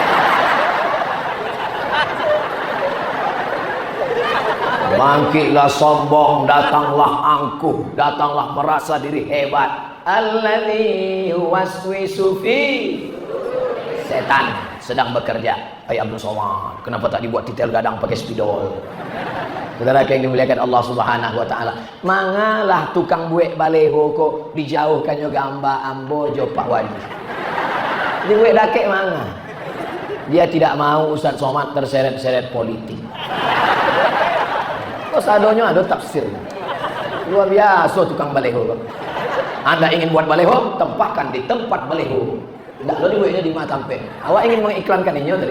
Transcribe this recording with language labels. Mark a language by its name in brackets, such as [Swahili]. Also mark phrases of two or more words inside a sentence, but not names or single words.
[Indonesian] Bangkitlah sombong, datanglah angkuh, datanglah merasa diri hebat. [Arabic] الذي يوسوس في, [Indonesian] setan sedang bekerja. Hai Abdul Somad, kenapa tak dibuat titel gadang pakai spidol? Saudara yang dimuliakan Allah [Arabic] سبحانه وتعالى. [Minangkabau] Mangalah tukang buek baleho kok dijauhkan yo gambar ambo jo Pak Wali. Di buek dakek manga. [Indonesian] Dia tidak mau Ustaz Somad terseret-seret politik. [Minangkabau] Kok sadonya ada tafsir. [Indonesian] Luar biasa tukang baleho. Anda ingin buat baleho, tempatkan di tempat baleho. Tidak lo dibuatnya di Matampe. Awak ingin mengiklankan ini tadi.